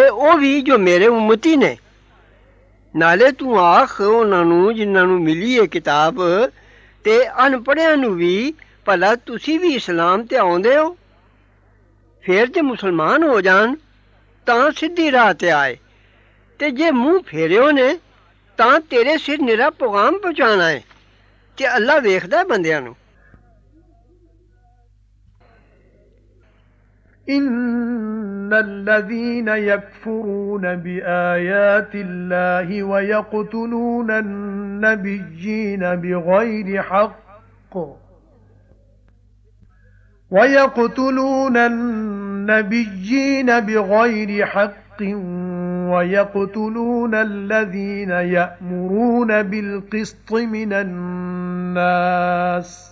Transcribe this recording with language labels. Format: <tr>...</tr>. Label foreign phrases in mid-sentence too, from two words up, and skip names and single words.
<pa>ਉਹ ਵੀ ਜੋ ਮੇਰੇ ਉਮਤੀ ਨੇ ਨਾਲੇ ਤੂੰ ਆਖ ਉਹਨਾਂ ਨੂੰ ਜਿਨ੍ਹਾਂ ਨੂੰ ਮਿਲੀ ਹੈ ਕਿਤਾਬ ਤੇ ਅਨਪੜ੍ਹਿਆਂ ਨੂੰ ਵੀ ਭਲਾ ਤੁਸੀਂ ਵੀ ਇਸਲਾਮ ਤੇ ਆਉਂਦੇ ਹੋ ਫੇਰ ਜੇ ਮੁਸਲਮਾਨ ਹੋ ਜਾਣ ਤਾਂ ਸਿੱਧੀ ਰਾਹ ਤੇ ਆਏ ਤੇ ਜੇ ਮੂੰਹ ਫੇਰਿਓ ਨੇ ਤਾਂ ਤੇਰੇ ਸਿਰ ਨਿਰਾ ਪੈਗਾਮ ਪਹੁੰਚਾਉਣਾ ਹੈ ਤੇ ਅੱਲਾ ਵੇਖਦਾ ਬੰਦਿਆਂ ਨੂੰ</pa> <ar>إن الذين يكفرون بآيات الله ويقتلون النبيين بغير حق ويقتلون الذين يأمرون بالقسط من الناس</ar>